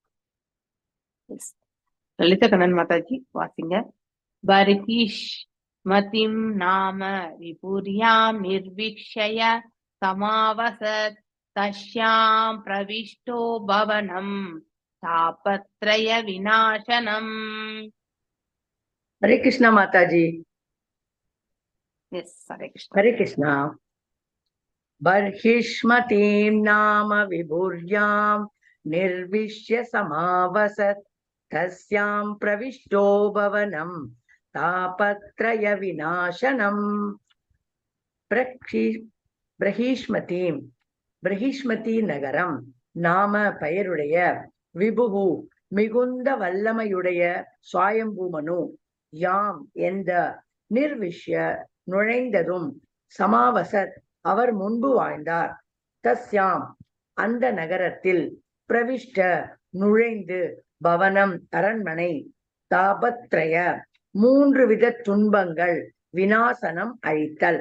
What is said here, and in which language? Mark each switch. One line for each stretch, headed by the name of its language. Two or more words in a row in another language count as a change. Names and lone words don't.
Tamil: லலிதா கண்ணன் மாதாஜி வாசிங்க.
Sanskrit: बर्हिष्मतीं नाम विभुर्यां निर्विश्य समावसत् तस्यां प्रविष्टो भवनं तापत्रय विनाशनम्.
Hindi: हरे कृष्णा माता जी।
Tamil: எஸ், ஹரே கிருஷ்ணா.
Hindi: हरे कृष्णा।
Sanskrit: बर्हिष्मतीं नाम विभुर्यां निर्विश्य समावसत् तस्यां प्रविष्टो भवनं तापत्रय विनाशनम्।
Tamil: பிரஹீஷ்மதீம் பிரஹீஷ்மதி நகரம் நாம பெயருடைய விபுகு மிகுந்த வல்லமையுடைய சுவாயம்பூமனு யாம் எந்த நிர்விஷ்ய நுழைந்ததும் சமாவசத் அவர் முன்பு வாழ்ந்தார் தஸ்யாம் அந்த நகரத்தில் பிரவிஷ்ட நுழைந்து பவனம் அரண்மனை தாபத்ரய மூன்று வித துன்பங்கள் விநாசனம் அழித்தல்.